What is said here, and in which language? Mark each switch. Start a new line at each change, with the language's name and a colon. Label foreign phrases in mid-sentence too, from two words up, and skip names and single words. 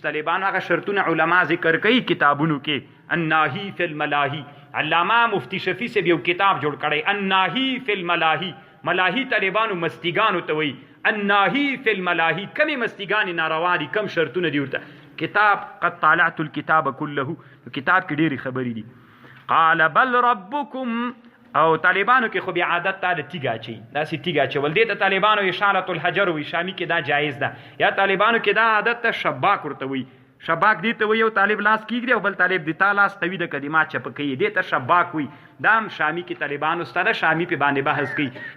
Pashto: طالبانو هغه شرطونه علما ذکر کوي کتابونو کې. الناهی فی الملاهی، علامه مفتی شفیع صاحب یو کتاب جوړ کړی، الناهی فی الملاهی. ملاهی طالبانو مستیګانو ته وایي، الناهی فی الملاهی، کمی مستیګانې ناروا دي، کم شرطونه دي ورته.
Arabic: کتاب قد طالعت الكتاب كله،
Pashto: کتاب کې ډېرې خبرې دي.
Arabic: قال بل ربكم،
Pashto: او طالبانو کې خو بیا عادت تا د تیګه اچوي، داسې تیګه اچول دې ته طالبانو
Arabic: اشارة الحجر
Pashto: وي، شامي کې دا جایز ده. یا طالبانو کې دا عادت ته شباک ورته وي، شباک دې ته وي یو طالب لاس کېږدي او بل طالب د تا لاس توي د کلمات چپه کوي، دې ته شباک وي. دا هم شامي کې طالبانو سره شامي په باندې بحث کوي.